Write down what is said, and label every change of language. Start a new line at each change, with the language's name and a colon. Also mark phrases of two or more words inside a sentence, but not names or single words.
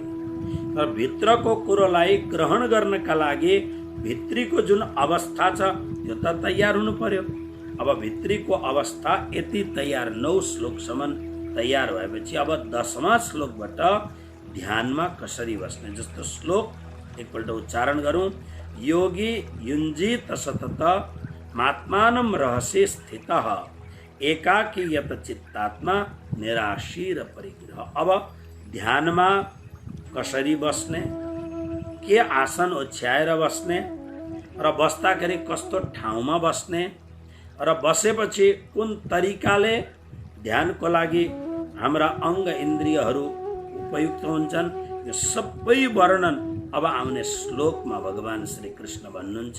Nepali: तर भित्रको कुरोलाई ग्रहण गर्नका लागि भित्रीको जुन अवस्था छ त्यो त तयार हुनु पर्यो। अब भित्रीको अवस्था यति तयार 9 श्लोकसम्म तयार भएपछि अब 10वां श्लोकबाट ध्यानमा कसरी बस्ने, जस्तो श्लोक एकपल्ट उच्चारण गरौं।
Sanskrit: योगी युञ्जीत सतत मात्मानं रहस्ये स्थितः एकाकी यत चित्तात्मा निराशीर परिग्रह।
Nepali: अब ध्यानमा कसरी बस्ने, के आसन ओछ्याएर बस्ने र बस्दाखेरि कस्तो ठाउँमा बस्ने र बसेपछि कुन तरिकाले ध्यानको लागि हाम्रा अङ्ग इन्द्रियहरू उपयुक्त हुन्छन्, यो सबै वर्णन अब आउने श्लोकमा भगवान श्री कृष्ण भन्नुहुन्छ।